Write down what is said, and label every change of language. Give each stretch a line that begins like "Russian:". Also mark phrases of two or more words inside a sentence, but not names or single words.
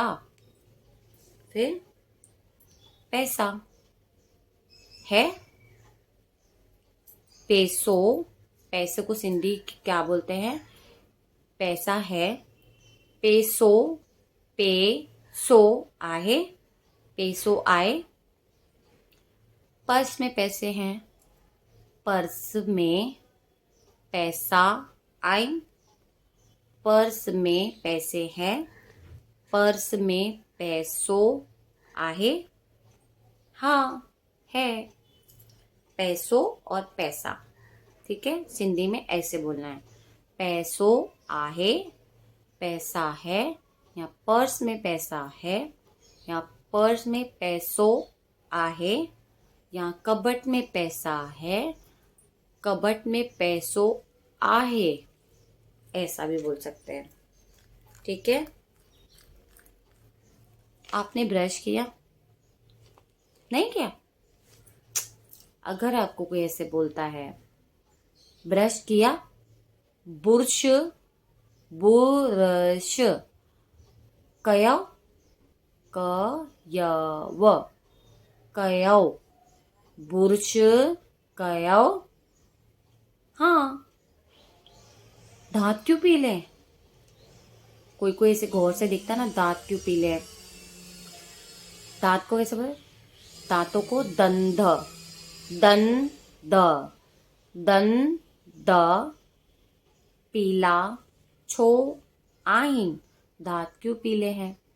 Hindi: फिर पैसा है, पेसो, पैसे को सिंधी क्या बोलते हैं, पैसा है, पेसो,
Sindhi: पेसो आहे, पेसो आए।
Hindi: पर्स में पैसे हैं,
Sindhi: पर्स में पैसा आइन,
Hindi: पर्स में पैसे हैं,
Sindhi: पर्स में पैसो आहे।
Hindi: हाँ है, पैसो और पैसा। ठीक है, सिंधी में ऐसे बोलना है,
Sindhi: पैसो आहे,
Hindi: पैसा है, या पर्स में पैसा है, या
Sindhi: पर्स में पैसो आहे,
Hindi: या कबट में पैसा है,
Sindhi: कबट में पैसो आहे,
Hindi: ऐसा भी बोल सकते हैं। ठीक है, आपने ब्रश किया, नहीं किया? अगर आपको कोई ऐसे बोलता है ब्रश किया,
Sindhi: बुर्श, बुरश, कयो, कयव, कयो, बुर्श कयो।
Hindi: हाँ, दांत क्यों पीले? कोई कोई ऐसे गौर से दिखता ना, दांत क्यों पीले? दांत को कैसे बोले, दांतों को दंध, दंद,
Sindhi: दंद पीला छो आइन,
Hindi: दांत क्यों पीले हैं?